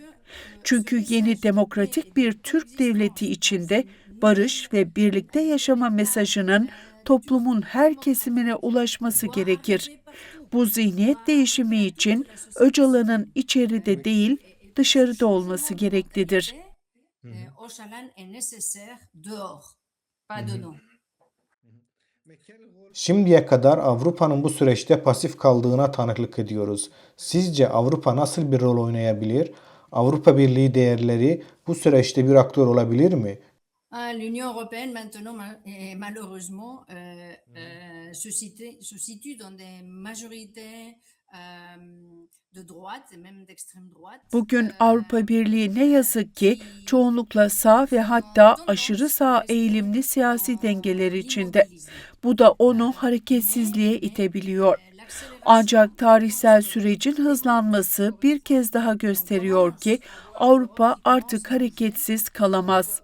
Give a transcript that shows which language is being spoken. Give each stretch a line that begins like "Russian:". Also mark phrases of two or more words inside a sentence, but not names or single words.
Turkish: Çünkü yeni demokratik bir Türk devleti içinde barış ve birlikte yaşama mesajının toplumun her kesimine ulaşması gerekir. Bu zihniyet değişimi için Öcalan'ın içeride değil, dışarıda olması gereklidir.
French: Öcalan est nécessaire dehors, pas dedans.
Turkish: Şimdiye kadar Avrupa'nın bu süreçte pasif kaldığına tanıklık ediyoruz. Sizce Avrupa nasıl bir rol oynayabilir? Avrupa Birliği değerleri bu süreçte bir aktör olabilir mi?
French: L'Union européenne maintenant, malheureusement, se situe dans des majorités de droite et même d'extrême droite.
Turkish: Bugün Avrupa Birliği ne yazık ki çoğunlukla sağ ve hatta aşırı sağ eğilimli siyasi dengeler içinde. Bu da onu hareketsizliğe itebiliyor. Ancak tarihsel sürecin hızlanması bir kez daha gösteriyor ki Avrupa artık hareketsiz kalamaz.